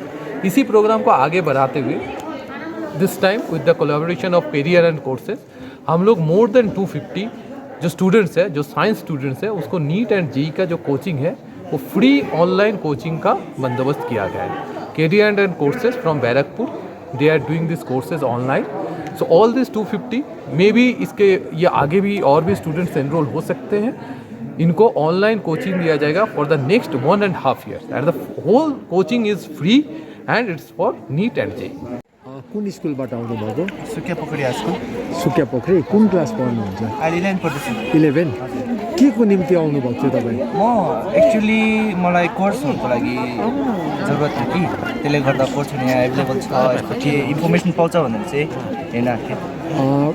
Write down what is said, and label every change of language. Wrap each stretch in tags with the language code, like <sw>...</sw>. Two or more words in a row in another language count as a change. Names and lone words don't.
<hi>इसी प्रोग्राम को आगे बढ़ाते हुए</hi> <en>this time with the collaboration of Career and Courses</en> <hi>हम लोग</hi> <en>more than</en> <hi>250 जो स्टूडेंट्स है, जो साइंस स्टूडेंट्स है, उसको नीट एंड जेई का जो कोचिंग है वो</hi> <en>free online coaching</en> <hi>का बंदोबस्त किया गया है।</hi> <en>Career and Courses from Barrackpore, they are doing this courses online. so all this 250 may be</en> <hi>इसके ये आगे भी और भी स्टूडेंट्स एनरोल हो सकते हैं. इनको ऑनलाइन कोचिंग दिया जाएगा</hi> <en>for the next 1.5 years and the whole coaching is free and it's for NEET and JEE.</en> <ne>कुन स्कुलबाट आउनुभएको? सुकिया पोखरी हाई स्कुल. सुकिया पोखरी. कुन क्लास पढ्नुहुन्छ? अहिले 9 पढ्दैछु. 11. के को निम्ति आउनुभएको थियो तपाईँ? म एक्चुअली मलाई कोर्सहरूको लागि जरुरत थियो कि त्यसले गर्दा कोर्सहरू यहाँ एभाइलेबल छ यस्तो के इन्फर्मेसन पाउँछ भनेर चाहिँ हेर्न आएको थिएँ.</ne>